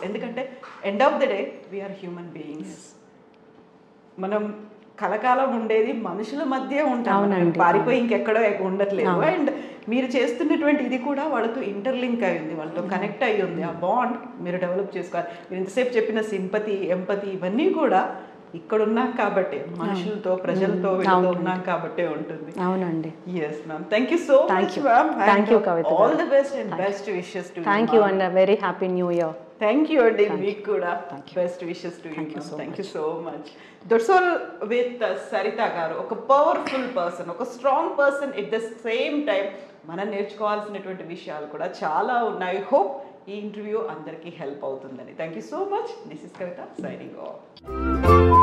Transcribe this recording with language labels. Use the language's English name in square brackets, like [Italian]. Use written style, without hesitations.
[Telugu] ఎందుకంటే [English] End of the day we are human beings. [Telugu] మనం కలకాలం ఉండేది మనుషుల మధ్య ఉంటాం, పారిపోయి ఇంకెక్కడో ఉండట్లేదు. అండ్ మీరు చేస్తున్నటువంటి ఇది కూడా వాళ్ళతో ఇంటర్లింక్ అయి ఉంది, వాళ్ళతో కనెక్ట్ అయ్యి ఉంది. ఆ బాండ్ మీరు డెవలప్ చేసుకోవాలి. మీరు ఇంతసేపు చెప్పిన సింపతి, ఎంపతి ఇవన్నీ కూడా ఇక్కడ ఉన్నాం కాబట్టి, మనుషులతో ప్రజలతో ఉన్నాం కాబట్టి ఉంటుంది. అవునండి. [English] yes ma'am, thank you so much ma'am. Thank you Kavita. All the best and best wishes to you. Thank you and a very happy new year. Thank you and [Telugu] మీకు కూడా [English] best wishes to you. Thank you so much. That's all with Sarita garu. [Telugu] ఒక powerful person, ఒక strong person. At the same time మనం నేర్చుకోవాల్సినటువంటి విషయాలు కూడా చాలా ఉన్నాయి. [English] hope [Telugu] ఈ ఇంటర్వ్యూ అందరికీ హెల్ప్ అవుతుందని. [English] Thank you so much. This is Kavitha signing off.